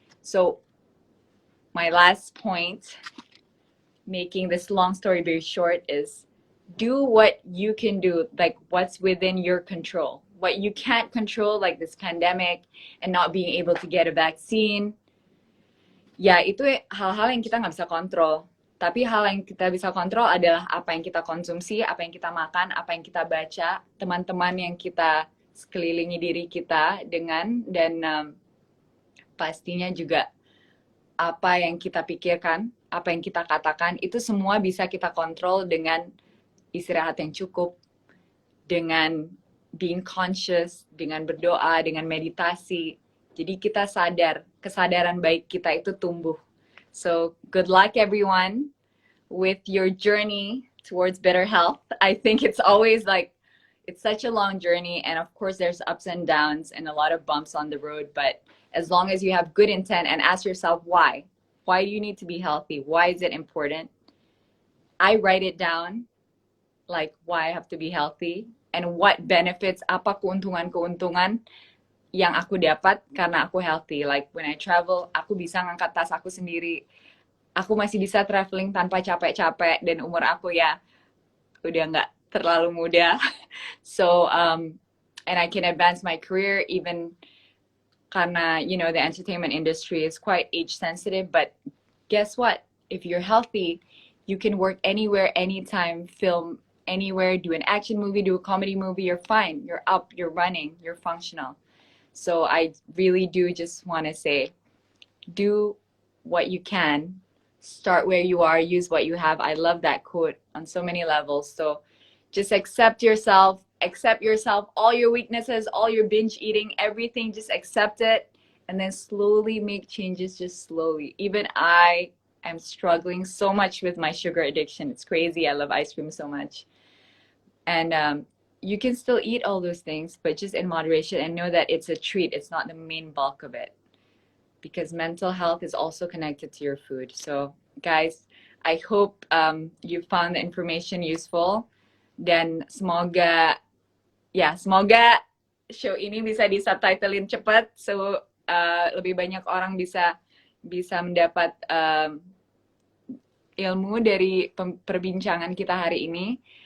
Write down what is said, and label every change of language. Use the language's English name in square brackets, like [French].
[English] So my last point, making this long story very short, is do what you can do, like what's within your control. What you can't control, like this pandemic and not being able to get a vaccine, [Indonesian] ya itu hal-hal yang kita nggak bisa kontrol. Tapi hal yang kita bisa kontrol adalah apa yang kita konsumsi, apa yang kita makan, apa yang kita baca, teman-teman yang kita sekelilingi diri kita dengan, dan pastinya juga apa yang kita pikirkan, apa yang kita katakan, itu semua bisa kita kontrol dengan istirahat yang cukup, dengan [English] being conscious, [Indonesian] dengan berdoa, dengan meditasi. Jadi kita sadar, kesadaran baik kita itu tumbuh. [English] So, good luck everyone with your journey towards better health. I think it's always like, it's such a long journey, and of course there's ups and downs and a lot of bumps on the road, but as long as you have good intent and ask yourself why do you need to be healthy, why is it important, I write it down, like why I have to be healthy and what benefits, [Indonesian] apa keuntungan yang aku dapat karena aku [English] healthy. Like when I travel, [Indonesian] aku bisa ngangkat tas aku sendiri, aku masih bisa traveling tanpa capek-capek, dan umur aku ya udah nggak terlalu muda. [English] So and I can advance my career even karena, you know, the entertainment industry is quite age sensitive, but guess what, if you're healthy, you can work anywhere, anytime, film anywhere, do an action movie, do a comedy movie, you're fine, you're up, you're running, you're functional. So I really do just want to say, do what you can, start where you are, use what you have. I love that quote on so many levels. So just accept yourself, all your weaknesses, all your binge eating, everything, just accept it, and then slowly make changes, just slowly. Even I am struggling so much with my sugar addiction. It's crazy. I love ice cream so much. And you can still eat all those things, but just in moderation, and know that it's a treat. It's not the main bulk of it, because mental health is also connected to your food. So guys, I hope you found the information useful, [Indonesian] dan semoga show ini bisa di-subtitlein cepat, so lebih banyak orang bisa mendapat ilmu dari perbincangan kita hari ini.